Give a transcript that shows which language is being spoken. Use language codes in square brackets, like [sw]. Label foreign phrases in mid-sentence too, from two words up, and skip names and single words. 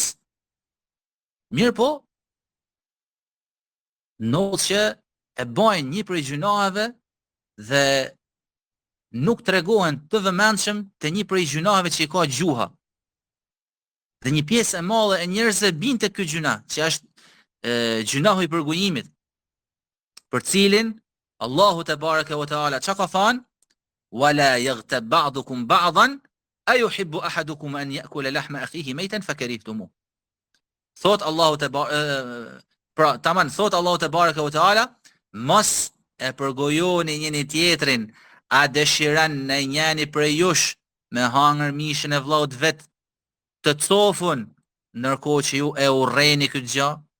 [sq] Mirë po, nëse që e bajnë një prej gjunave dhe nuk tregohen të vëmendshëm te një prej gjunave që i ka gjuha. Dhe një pjesë e madhe e njerëzve bin te ky gjuna, që është gjunahu i përgojimit, për cilin Allahu [ar] تبارك وتعالى [sq] çka ka thënë: [ar] "ولا يغتب بعضكم بعضا أيحب أحدكم أن يأكل لحم أخيه ميتا فكرهتموه." [sq] Thot Allahu te thot Allahu [ar] تبارك وتعالى, [sq] mos e përgojoni njëri tjetrin, a dëshiron në njëri prej jush me hangër mishën e vllaut vet të cofun, ndërkohë që ju e urreni këtë gjë?